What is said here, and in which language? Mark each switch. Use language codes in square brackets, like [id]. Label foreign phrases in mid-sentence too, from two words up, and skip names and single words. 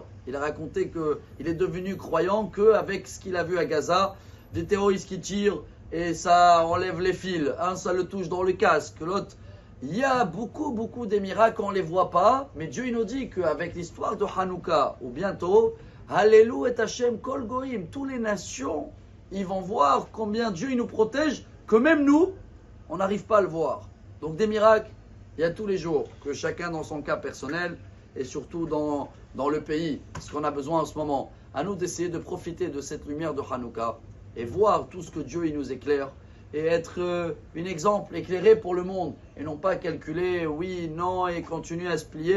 [fr] Il a raconté qu'il est devenu croyant qu'avec ce qu'il a vu à Gaza, des terroristes qui tirent et ça enlève les fils. Un, ça le touche dans le casque, l'autre. Il y a beaucoup des miracles, on ne les voit pas. Mais Dieu il nous dit qu'avec l'histoire de Hanouka, ou bientôt, [he] הללו את השם כל גוים, [fr] toutes les nations, ils vont voir combien Dieu il nous protège, que même nous, on n'arrive pas à le voir. Donc des miracles, il y a tous les jours, que chacun dans son cas personnel, et surtout dans le pays, ce qu'on a besoin en ce moment. À nous d'essayer de profiter de cette lumière de Hanouka, et voir tout ce que Dieu il nous éclaire, et être un exemple éclairé pour le monde, et non pas calculer oui, non, et continuer à se plier.